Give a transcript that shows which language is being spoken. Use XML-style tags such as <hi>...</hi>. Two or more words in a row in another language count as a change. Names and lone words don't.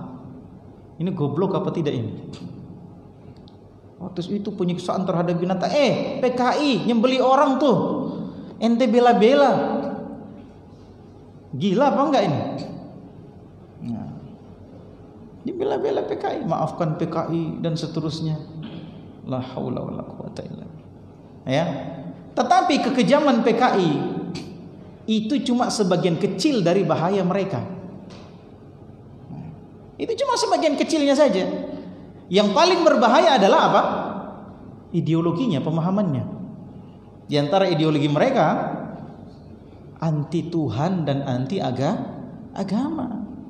<id>Ini goblok apa tidak ini? Terus itu penyiksaan terhadap binatang. PKI nyembeli orang tuh, ente bela-bela. Gila apa enggak ini? Nah, dibela-bela PKI, maafkan PKI dan seterusnya.</id> <ar>لا حول ولا قوة إلا بالله.</ar> <id>Ya. Tetapi kekejaman PKI itu cuma sebagian kecil dari bahaya mereka. Itu cuma sebagian kecilnya saja. Yang paling berbahaya adalah apa? Ideologinya, pemahamannya. Di antara ideologi mereka anti Tuhan dan anti agama.</id>